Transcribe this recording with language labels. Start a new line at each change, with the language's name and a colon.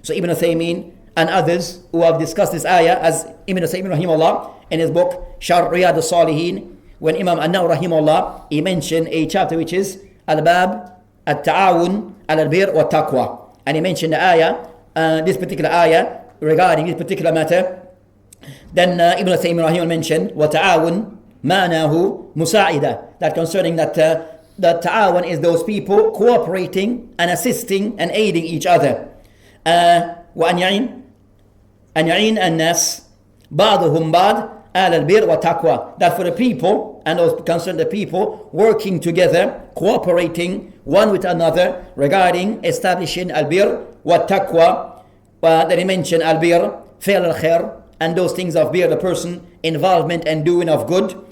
English: So Ibn Taymiyyah and others who have discussed this ayah, as Ibn Taymiyyah rahimahullah in his book Sharh Riyad al-Salihin, when Imam An-Nawawi rahimahullah, he mentioned a chapter which is al-bab at-ta'awun al-birr wa taqwa, and he mentioned the ayah, this particular ayah regarding this particular matter. Then Ibn Taymiyyah rahimahullah mentioned
Arabic: wa ta'awun ma'nahu musa'ida,
English: that concerning that the ta'awun is those people cooperating and assisting and aiding each other.
Arabic: Wa an ya'in أن يعين الناس بعضهم بعض على البر والتقوى.
English: That for the people and those concerned the people working together, cooperating one with another regarding establishing al-bir wa-taqwa. That he mentioned al-bir, fi'l al-khair, and those things of bir, the person involvement and doing of good.